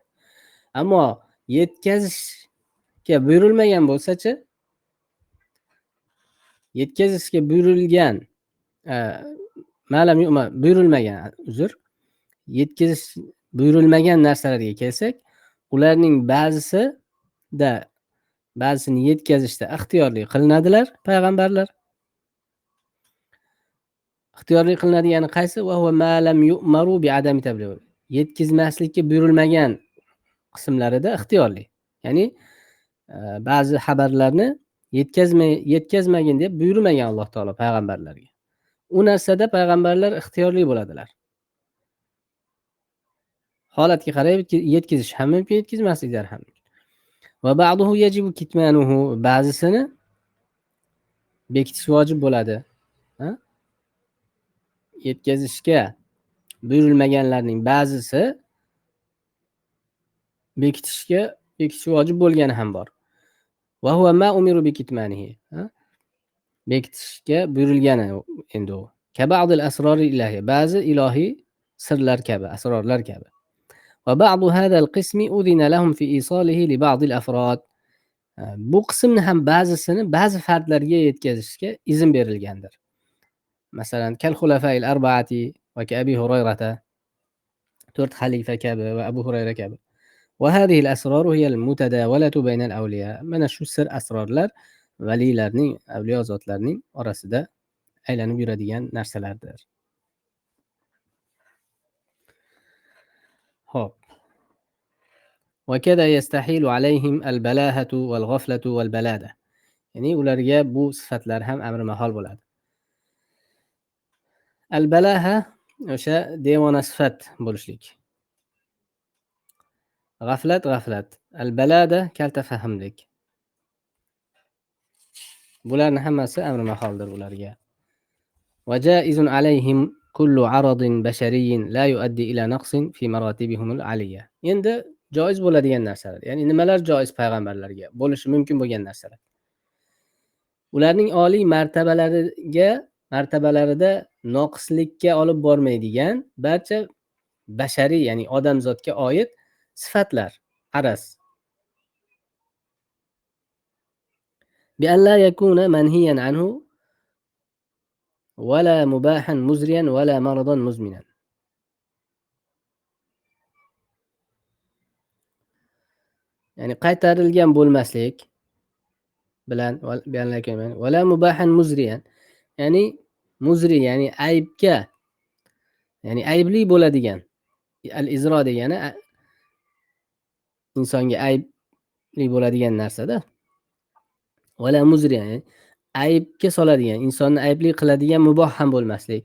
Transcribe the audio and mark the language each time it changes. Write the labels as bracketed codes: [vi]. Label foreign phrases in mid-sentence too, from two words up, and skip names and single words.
[uz] Ammo yetkazishga buyurilmagan bo'lsa-chi, yetkazishga buyurilgan ma'lum buyurilmagan, yetkazish buyurilmagan narsalarga kelsak, ularning ba'zisini yetkazishda ixtiyorli qilinadilar payg'ambarlar. Ixtiyorli qilinadigan qaysi? [ar] وهو ما لم يؤمر بعدم التبليغ. [uz] Yetkazmaslikka buyurilmagan qismlarida ixtiyorli. Ya'ni ba'zi xabarlarni yetkazmagin deb buyurmagan Alloh taolo payg'ambarlarga. U narsada payg'ambarlar ixtiyorli bo'ladilar. Holatga qarab yetkazish ham mumkin, yetkazmasliklar ham mumkin. [ar] وبعضه يجب كتمانه, [uz] ba'zisini bekitish vojib bo'ladi. Yetkazishga buyurilmaganlarning ba'zisi bekitish vojib bo'lgani ham bor. [ar] وهو ما أمر بكتمانه. [uz] Bekitishga buyurilgani endi u. [ar] كبعض الأسرار الإلهية, [uz] ba'zi ilohiy sirlar kabi, asrorlar kabi. [ar] وبعض هذا القسم أذن لهم في إيصاله لبعض الأفراد. [uz] Bu qismni ham ba'zisini ba'zi fardlarga yetkazishga izn berilgandir. Masalan, [ar] كالخلفاء الأربعة وكأبي هريرة, [uz] 4 xalifa kabi va Abu Hurayra kabi. [ar] وهذه الأسرار هي المتداولة بين الأولياء. [uz] Mana shu sir asrorlar valilarning, avliyo zotlarning orasida aylanib yuradigan narsalardir. Xo'p. [ar] وكذا يستحيل عليهم البلاهة والغفلة والبلادة. [uz] Ya'ni ularga bu sifatlar ham amri mahol bo'ladi. Al-balaha o'sha devona sifat bo'lishlik. G'aflat. Al-balada kalta fahmlik. Bularning hammasi amri maholdir ularga. [ar] وجائز عليهم كل عرض بشري لا يؤدي إلى نقص في مراتبهم العالية. [uz] Endi joiz bo'ladigan narsalar. Ya'ni nimalar joiz payg'ambarlarga bo'lishi mumkin bo'lgan narsalar. Ularning oliy martabalarida noqislikka olib bormaydigan barcha bashariy, ya'ni odamzodga oid sifatlar araz. [ar] بأن لا يكون منهيا عنه ولا مباحا مزريا ولا مرضا مزمنا. [uz] ya'ni qaytarilgan bo'lmaslik bilan [ar] ولا مباحا مزريا, [uz] ya'ni muzri, ya'ni aybga, ya'ni aybli bo'ladigan. Al-izro degani insonga aybli bo'ladigan narsada. [ar] ولا مزري, [uz] ya'ni aybga soladigan, insonni aybli qiladigan muboh ham bo'lmaslik.